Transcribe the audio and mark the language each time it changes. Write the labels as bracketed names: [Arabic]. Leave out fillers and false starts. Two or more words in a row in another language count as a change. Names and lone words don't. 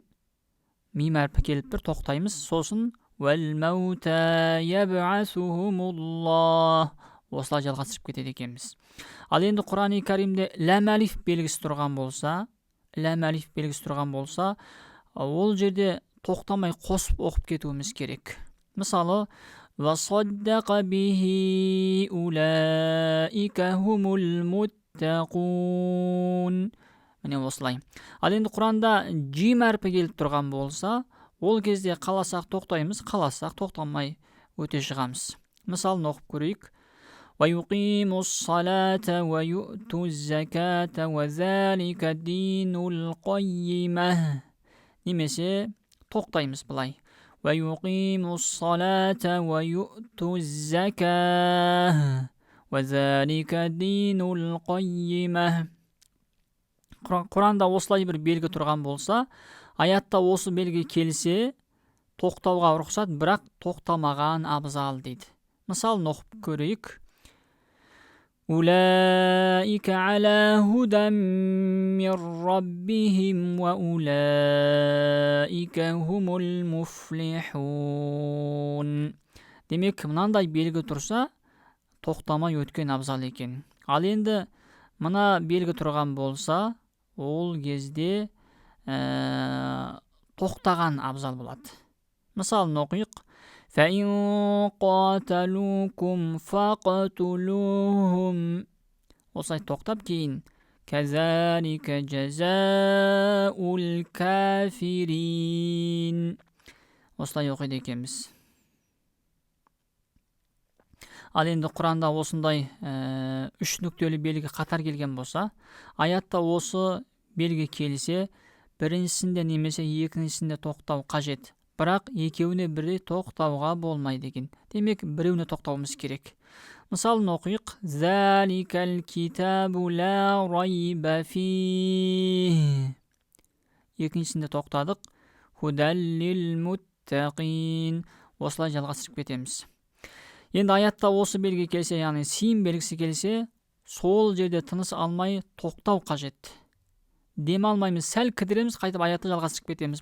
[Kazakh] Мим әрпі келіп бір тоқтаймыз. Сосын [Arabic] والموتى يبعثهم الله. [Kazakh] Осылай жалғастырып кетеді екенбіз. Ал енді Құран-ы Кәрімде ләм әлиф белгісі тұрған болса, ол жерде тоқтамай қосып оқып кетуіміз керек. Мысалы, [Arabic] وَصَدَّقَ بِهِ أُولَئِكَ هُمُ الْمُتَّقُونَ. [Kazakh] Міне осылай. Ал енді Құранда джим әрпі келіп тұрған болса, ол кезде қаласақ тоқтаймыз, қаласақ тоқтамай өте шығамыз. Мысалын оқып көрейік. [Arabic] وَيُقِيمُ الصَّلَاةَ وَيُؤْتُ الزَّكَاةَ وَذَلِكَ دِينُ الْقَيِّمَةِ. [Kazakh] Немесе тоқтаймыз былай. [Arabic] وَيُقِيمُ الصَّلَاةَ وَيُؤْتُ الزَّكَاةَ وَذَلِكَ دِينُ الْقَيِّمَةِ. [Kazakh] Құранда осылай бір белгі тұрған болса, аятта осы белгі келсе, тоқтауға рұқсат, бірақ тоқтамаған абзал дейді. Мысалын оқып көрейік. [Arabic] أولئك على هدى من ربهم وأولئك هم المفلحون. [Kazakh] Демек, мынандай белгі тұрса, тоқтамай өткен абзал екен. Ал енді мына белгі тұрған болса, ол кезде тоқтаған абзал болады. Мысалын оқиық. [Arabic] فَإِنْ قَاتَلُوكُمْ فَقَتُلُوهُمْ. [Kazakh] Осылай тоқтап кейін [Arabic] كَذَلِكَ جَزَاءُ الْكَافِرِينَ. [Kazakh] Осылай оқиды екенбіз. Ал енді Құранда осындай 3 нүктелі белгі қатар келген болса, аятта осы белгі келсе, біріншісінде немесе екіншісінде тоқтау қажет. Бірақ екеуіне бірдей тоқтауға болмайды екен. Демек, біреуіне тоқтауымыз керек. Мысалын оқиық. [Arabic] ذلك الكتاب لا ريب فيه. [Kazakh] Екіншісінде тоқтадық. [Arabic] هدى للمتقين. [Kazakh] Осылай жалғастырып кетеміз. Енді аятта осы белгі келсе, яғни син белгісі келсе, сол жерде тыныс алмай тоқтау қажет. Дем алмаймыз, сәл кідіреміз, қайтып аятты жалғастырып кетеміз.